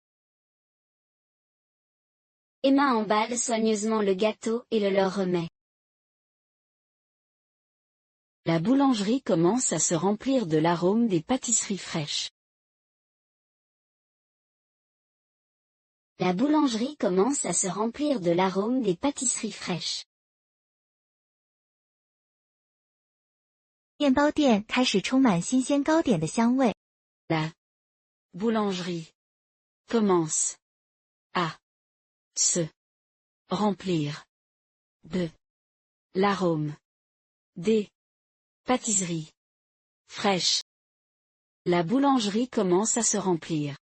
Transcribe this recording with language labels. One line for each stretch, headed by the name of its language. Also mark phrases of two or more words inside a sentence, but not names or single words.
French: Emma emballe soigneusement le gâteau et le leur remet. La boulangerie commence à se remplir de l'arôme des pâtisseries fraîches. La boulangerie commence à se remplir de l'arôme des pâtisseries fraîches.
Chinese: 面包店开始充满新鲜糕点的香味。
French: La boulangerie commence à se remplir de l'arôme des pâtisseries fraîches. La boulangerie commence à se remplir.